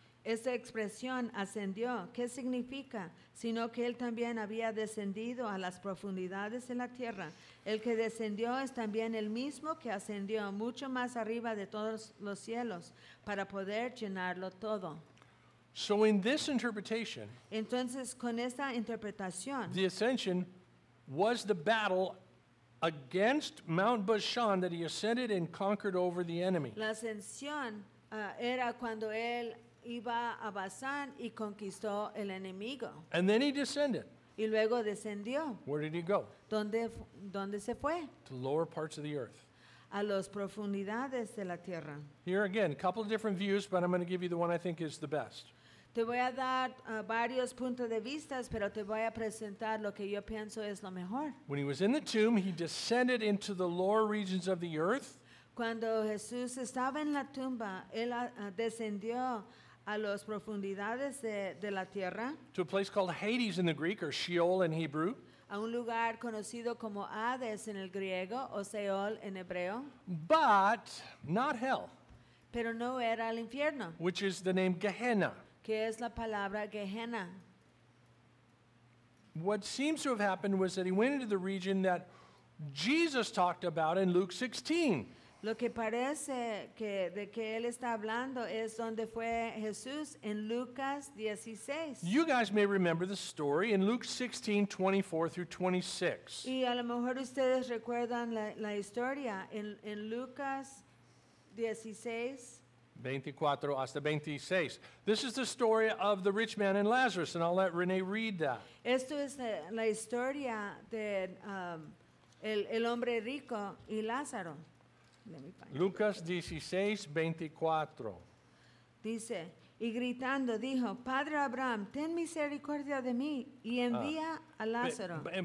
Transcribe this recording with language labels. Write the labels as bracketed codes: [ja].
[es] Esta expresión ascendió, ¿qué significa? Sino que él también había descendido a las profundidades de la tierra. El que descendió es también el mismo que ascendió mucho más arriba de todos los cielos para poder llenarlo todo. [en] So in this interpretation, [es] entonces con esta interpretación, [en] the ascension was the battle against Mount Bashan that he ascended and conquered over the enemy. [es] La ascensión era cuando él iba a Bazán y conquistó el enemigo. [en] And then he descended. [es] Y luego descendió. [en] Where did he go? [es] ¿Dónde se fue? [en] To lower parts of the earth. [es] A las profundidades de la tierra. [en] Here again, a couple of different views, but I'm going to give you the one I think is the best. [es] Te voy a dar varios puntos de vista, pero te voy a presentar lo que yo pienso es lo mejor. [en] When he was in the tomb, he descended into the lower regions of the earth. [es] Cuando Jesús estaba en la tumba, él descendió a las profundidades de la tierra. [en] To a place called Hades in the Greek, or Sheol in Hebrew. [es] A un lugar conocido como Hades en el griego, o Seol en hebreo. [en] But not hell. [es] Pero no era el infierno. [en] Which is the name Gehenna. [es] Que es la palabra Gehenna. [en] What seems to have happened was that he went into the region that Jesus talked about in Luke 16. [es] Lo que parece que de que él está hablando es donde fue Jesús en Lucas 16. [en] You guys may remember the story in Luke 16, 24 through 26. [es] Y a lo mejor ustedes recuerdan la historia en Lucas 16. 24 hasta 26. [en] This is the story of the rich man and Lazarus, and I'll let Renee read that. [es] Esto es la historia de el hombre rico y Lázaro. Lucas 16, 24. Dice, y gritando dijo, Padre Abraham, ten misericordia de mí y envía a Lázaro.